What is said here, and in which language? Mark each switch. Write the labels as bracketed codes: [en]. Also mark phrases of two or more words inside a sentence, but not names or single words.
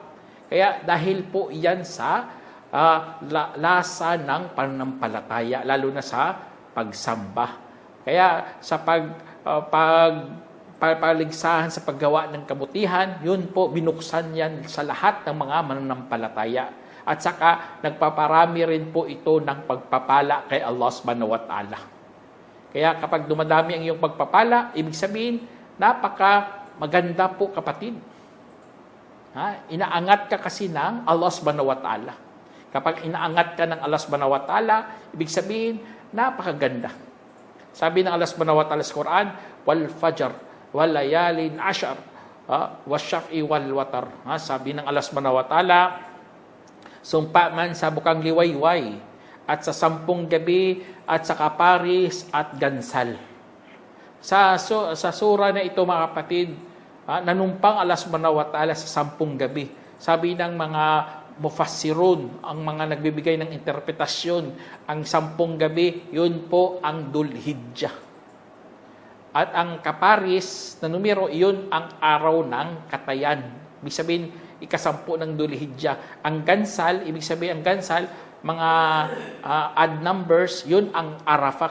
[tl] Kaya dahil po iyan sa lasa ng pananampalataya, lalo na sa pagsamba. Kaya sa paligsahan sa paggawa ng kabutihan, yun po binuksan yan sa lahat ng mga mananampalataya. At saka nagpaparami rin po ito ng pagpapala kay Allah [ar] subhanahu wa ta'ala. [tl] Kaya kapag dumadami ang iyong pagpapala, ibig sabihin, napaka maganda po kapatid. Inaangat ka kasi ng Allah [ar] subhanahu wa ta'ala. [tl] Kapag inaangat ka ng Allah [ar] subhanahu wa ta'ala, [tl] ibig sabihin, napakaganda. Sabi ng Allah [ar] subhanahu wa ta'ala [tl] sa Quran, [ar] wal fajr walayalin ashar wasyaf'i wal watar. [tl] Sabi ng Allah [ar] subhanahu wa ta'ala, [tl] sumpa man sa bukang liwayway at sa 10 gabi at sa kaparis at gansal. Sa sura na ito mga kapatid, nanumpang Allah [ar] subhanahu wa ta'ala [tl] sa 10 gabi. Sabi ng mga mufassirun, ang mga nagbibigay ng interpretasyon, ang 10 gabi, yun po ang Dhul-Hijjah. At ang kaparis na numero, yun ang araw ng katayan. Ibig sabihin, ika-10 ng Dhul-Hijjah. Ang Gansal, ibig sabihin, ang Gansal, mga [en] odd numbers, [tl] yun ang Arafah.